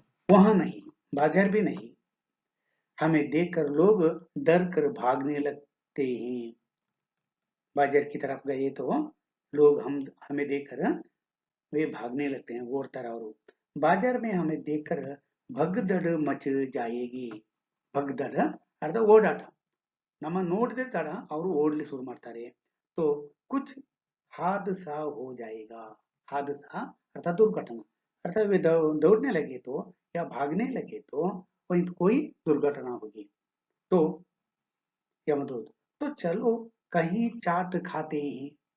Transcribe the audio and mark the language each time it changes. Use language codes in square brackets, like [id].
[hi] वहां नहीं, बाजार भी नहीं, हमें देखकर लोग डर कर भागने लगते हैं। बाजार की तरफ गए तो लोग हमें देखकर वे भागने लगते हैं, गौर तरह। और बाजार में हमें देखकर भगदड़ मच जाएगी। [kn] भगदड़ ಅರ್ಧ ಓಡಾಟ, ನಮ್ಮ ನೋಡದೆ ತಡ ಅವರು ಓಡ್ಲಿ ಶುರು ಮಾಡ್ತಾರೆ। [hi] तो कुछ हादसा हो जाएगा। हादसा अर्थात दुर्घटना, अर्थात वे दौड़ने लगे तो या भागने लगे तो वहीं कोई दुर्घटना होगी। तो यमदूत, तो चलो कहीं चाट खाते हैं।